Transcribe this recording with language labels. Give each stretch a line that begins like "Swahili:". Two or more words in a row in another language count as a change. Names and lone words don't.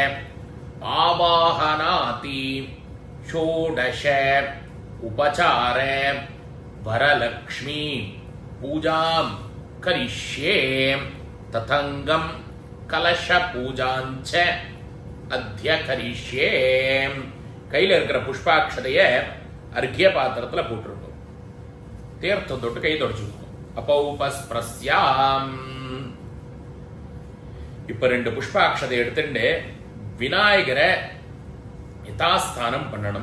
Sanskrit: आवाहनाति षोडश उपचार वरलक्ष्मी पूजां करिष्ये तथंगम कलश पूजांच अद्य करिष्ये.
Tamil: கையில் இருக்கிற புஷ்பாட்சதைய அர்க்கிய பாத்திரத்தில் போட்டிருக்கும். தீர்த்தம் தொட்டு கை தொடச்சுக்கணும். அப்பௌபஸ்ப்ரஸ்யாம். இப்ப 2 புஷ்பாட்சதை எடுத்துட்டு விநாயகரை யதாஸ்தானம் பண்ணணும்.